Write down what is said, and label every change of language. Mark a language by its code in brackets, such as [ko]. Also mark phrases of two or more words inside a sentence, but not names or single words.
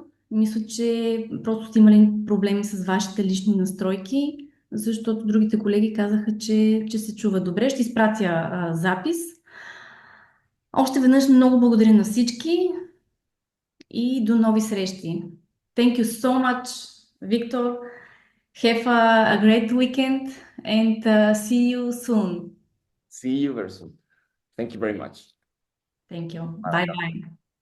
[bg] Мисля, че просто сте имали проблеми с вашите лични настройки, защото другите колеги казаха, че се чува добре. Ще изпратя запис. Още веднъж много благодаря на всички и до нови срещи. [en] Thank you so much, Victor. Have a great weekend and see you soon. See you very soon. Thank you very much. Thank you. Bye bye.